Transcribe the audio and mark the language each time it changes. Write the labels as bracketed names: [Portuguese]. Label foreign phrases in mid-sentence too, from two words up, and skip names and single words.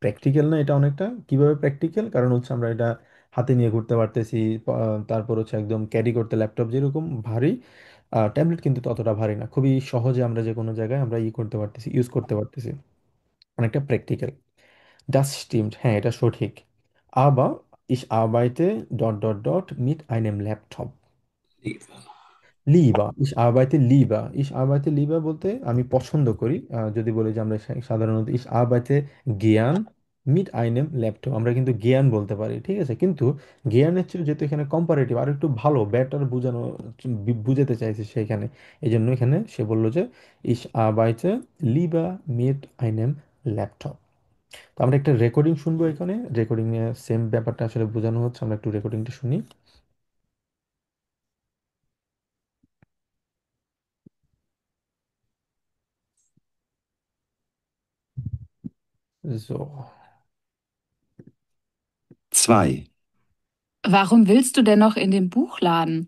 [Bangla] প্র্যাকটিক্যাল না এটা অনেকটা? কিভাবে প্র্যাকটিক্যাল? কারণ হচ্ছে আমরা এটা হাতে নিয়ে ঘুরতে পারতেছি, তারপর হচ্ছে একদম ক্যারি করতে ল্যাপটপ যেরকম ভারী, ট্যাবলেট কিন্তু ততটা ভারী না, খুবই সহজে আমরা যে কোনো জায়গায় আমরা করতে পারতেছি, ইউজ করতে পারতেছি, অনেকটা প্র্যাকটিক্যাল। [German] Das stimmt, [Bangla] হ্যাঁ এটা সঠিক। [German] Aber ich arbeite [English] dot dot dot [German] mit einem Laptop. Lieber. [Bangla] লিবা, [German] ich arbeite lieber, ich arbeite lieber [Bangla] বলতে আমি পছন্দ করি। যদি বলি যে আমরা সাধারণত [German] ich arbeite gern mit einem Laptop, [Bangla] আমরা কিন্তু জ্ঞান বলতে পারি, ঠিক আছে? কিন্তু জ্ঞানের চেয়ে যেহেতু এখানে কম্পারেটিভ আর একটু ভালো বেটার বোঝানো, বুঝাতে চাইছে সেখানে, এই জন্য এখানে সে বললো যে [German] ich arbeite lieber mit einem Laptop. [Bangla] তো আমরা একটা রেকর্ডিং শুনবো এখানে, রেকর্ডিং এ সেম ব্যাপারটা আসলে বোঝানো হচ্ছে, আমরা একটু রেকর্ডিংটা শুনি। [German] So, 2. Warum willst du denn noch in den Buchladen?